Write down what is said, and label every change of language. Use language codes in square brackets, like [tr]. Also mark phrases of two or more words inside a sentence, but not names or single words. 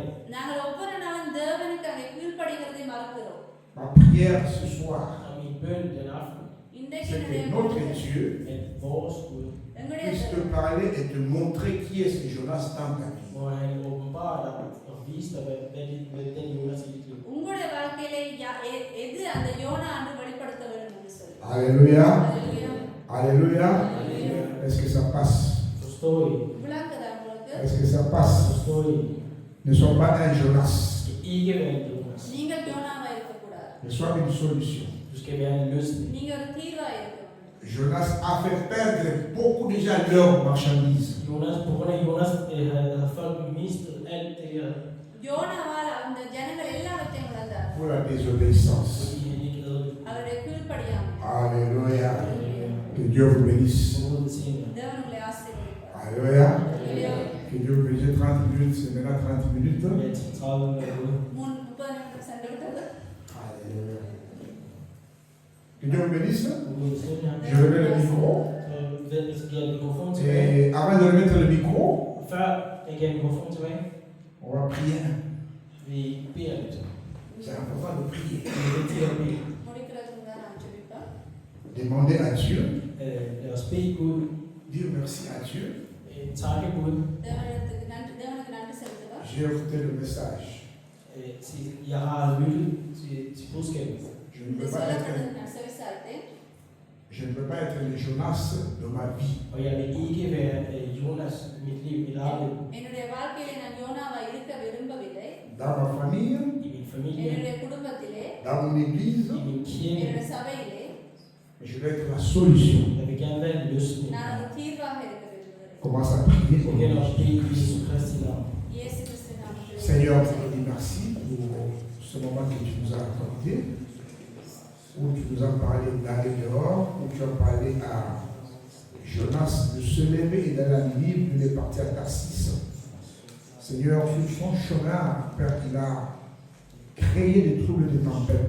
[ta] நாங்கள் ஒவ்வொரு நாளும் தேவனுக்கு அங்கே கீழ்ப்படிகிறதை மறக்கிறோம். [fr] Ma prière ce soir, [da] Og min bøn den aften, [ta] இன்றைக்கு [fr] c'est [ta] என்னுடைய [fr] que notre Dieu [da] at vores Gud, [ta] எங்களுடைய [fr] puisse te parler et te montrer qui est ce Jonas dans ta vie. [da] hvor han åbenbarer dig og viser dig, hvad den Jonas i dit liv. [ta] உங்களுடைய வாழ்க்கையிலே எது அந்த யோனா ஆண்டு வெளிப்படுத்த வேண்டும் என்று சொல்லி. [fr] Alléluia. [da] Halleluja. [fr] Alléluia. [da] Halleluja. [fr] Est-ce que ça passe? [da] Forstår I? [ta] விளங்குதா உங்களுக்கு? [fr] Est-ce que ça passe? [da] Forstår I? [fr] Ne sois pas un Jonas. [da] Du skal ikke være en Jonas. [ta] நீங்கள் யோனாவா இருக்கக்கூடாது. [fr] Ne sois une solution. [da] Du skal være en løsning. [ta] நீங்க ஒரு தீர்வா இருக்க வேண்டும். [fr] Jonas a fait perdre beaucoup déjà leurs marchandises. [da] Jonas, på grund af Jonas havde folk mistet alt det her, [ta] யோனாவால் அந்த ஜனங்கள் எல்லாவற்றையும் இழந்தார். [fr] Pour la désobéissance. [da] fordi han ikke adlød. [ta] அவருடைய கீழ்ப்படியாமை. [fr] Alléluia. [da] Halleluja. [fr] Que Dieu vous bénisse. [da] Gud velsigne jer. [ta] தேவன் உங்களை ஆசீர்வதிப்பார். [fr] Alléluia. [da] Halleluja. [fr] Que Dieu vous bénisse. 30 minutes, c'est maintenant 30 minutes. [da] Med 30 minutter ude. [ta] 30 நிமிடம் சென்று விட்டது. [fr] Alléluia. Que Dieu vous bénisse. [da] Gud velsigne jer. [fr] Je remets le micro. [da] Så giver jeg mikrofonen tilbage. [fr] Et avant de remettre le micro, [da] Før jeg giver mikrofonen tilbage, [fr] on va prier. [da] vi beder lidt. [fr] C'est important de prier. [da] Det er vigtigt at bede. [ta] முடிக்கிறதுக்கு தான் நான் ஜெபிப்பேன். [fr] Demander à Dieu. [da] Lad os bede Gud. [fr] Dire merci à Dieu. [da] Takke Gud. [ta] தேவனுக்கு நன்றி செலுத்துவோம். [fr] J'ai écouté le message. [da] Sige, jeg har lyttet til budskabet. [fr] Je ne [ta] இந்த [fr] veux pas être, [ta] சொல்லப்படுறது நான் செவிசாய்த்தேன். [fr] je ne veux pas être le Jonas de ma vie. [da] Og jeg vil ikke være Jonas i mit liv, mit eget liv. [ta] என்னுடைய வாழ்க்கையிலே நான் யோனாவா இருக்க விரும்பவில்லை. [fr] Dans ma famille, [da] I min familie, [ta] என்னுடைய குடும்பத்திலே, [fr] dans mon église, [da] i min kirke. [ta] என்னுடைய சபையிலே [fr] mais je veux être la solution. [da] Jeg vil gerne være en løsning. [ta] நான் ஒரு தீர்வாக இருக்க விரும்புகிறேன். [fr] Commence à prier [da] Jeg [fr] pour [da] begynder [fr] nous. [da] at bede i Jesu Kristi navn. [ta] இயேசு கிறிஸ்து நாமத்திலே [fr] Seigneur, je te dis merci pour ce moment que tu nous as accordé, où tu nous as parlé d'aller dehors, où tu as parlé à Jonas de se lever et d'aller à Ninive, il est parti à Tarsis. Seigneur, sur son chemin, Père, il a créé des troubles de tempête.